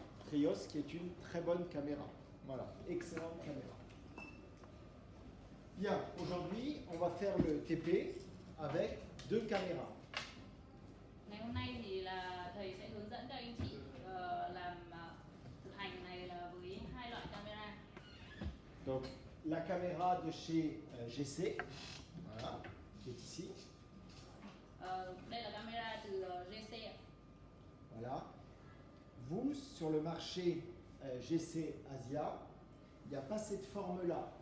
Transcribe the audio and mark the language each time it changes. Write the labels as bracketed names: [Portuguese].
[French] Trios qui est une très bonne caméra. Voilà. Excellente caméra. Bien. Aujourd'hui, on va faire le TP avec deux caméras. [Vietnamese] Ngày hôm nay thì là thầy sẽ hướng dẫn các anh chị làm thực hành này là với hai loại camera. [French] Donc, la caméra de chez GC, voilà, qui est ici. [Vietnamese] Đây là camera từ GC ạ. [French] Voilà. Vous, sur le marché GC Asia, il n'y a pas cette forme-là.